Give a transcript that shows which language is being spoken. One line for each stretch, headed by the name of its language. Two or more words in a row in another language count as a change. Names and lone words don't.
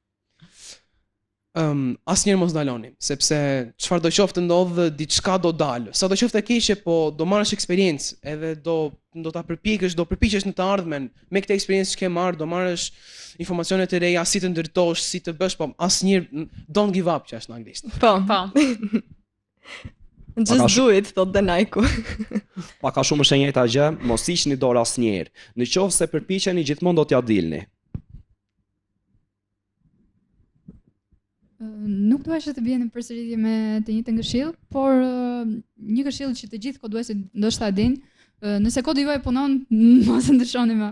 Albanian: Asnjëherë mos daloni, sepse çfarë do qoftë ndodh, diçka do dalë. Sa do qoftë e keqe, po do marrësh eksperiencë, edhe do ta përpiqesh në të ardhmen me këtë eksperiencë që ke marrë, do marrësh informacione të reja, si të ndërtosh, si të bësh, po asnjëherë
English: don't give up,
Albanian: që është në anglisht. Po.
English: Just do it,
Albanian: thot dhe Nike. Pak a shumë është e njëjta gjë, mos hiqni dorë asnjëherë. Në qoftë se përpiqeni, gjithmonë do t'ja dilni. Nuk dua që të bie në përsëritje me të njëjtën këshill, por një këshill që të gjithë koduesit ndoshta e dinë, nëse kodi juaj punon, mos e ndryshoni më.